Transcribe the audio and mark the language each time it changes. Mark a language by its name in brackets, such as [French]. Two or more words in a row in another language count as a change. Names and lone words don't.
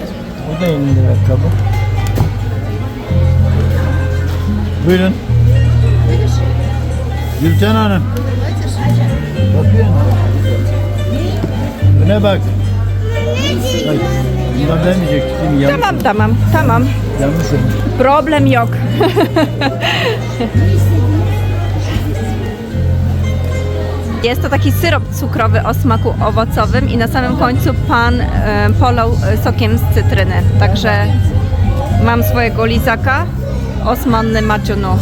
[Turkish] O da 50 lira kabı. Buyurun. Gülten Hanım. Bakıyorsun. Öne bak. Ay, bunlar demeyecektik değil mi? Yanlış, Tamam. yanlış olmuş. Problem yok. [Polish] Jest to taki syrop cukrowy o smaku owocowym i na samym końcu pan polał sokiem z cytryny. Także mam swojego lizaka [Turkish] Osmanlı macunu.